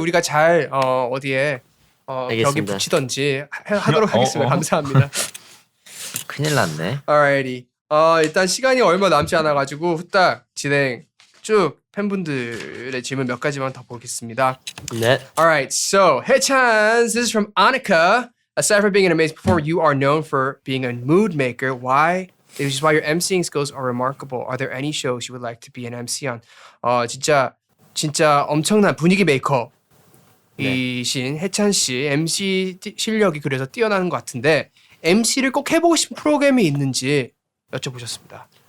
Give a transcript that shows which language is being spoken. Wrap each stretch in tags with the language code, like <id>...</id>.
<ko>우리가 잘 어디에 벽에 알겠습니다. 붙이던지 하도록 하겠습니다. 감사합니다. 큰일 났네.</ko> <en>Alrighty.</en> <ko>일단 시간이 얼마 남지 않아 가지고 후딱 진행 쭉 팬분들의 질문 몇 가지만 더 보겠습니다. 네.</ko> <en>Alright, so Haechan, this is from Annika. Aside from being an amazing performer, you are known for being a mood maker. Why? Which is why your emceeing skills are remarkable. Are there any shows you would like to be an MC on?</en> <ko>진짜 엄청난 분위기 메이커이신 해찬 씨 MC 실력이 그래서 뛰어나는 것 같은데 MC를 꼭 해보고 싶은 프로그램이 있는지 여쭤보셨습니다.</ko>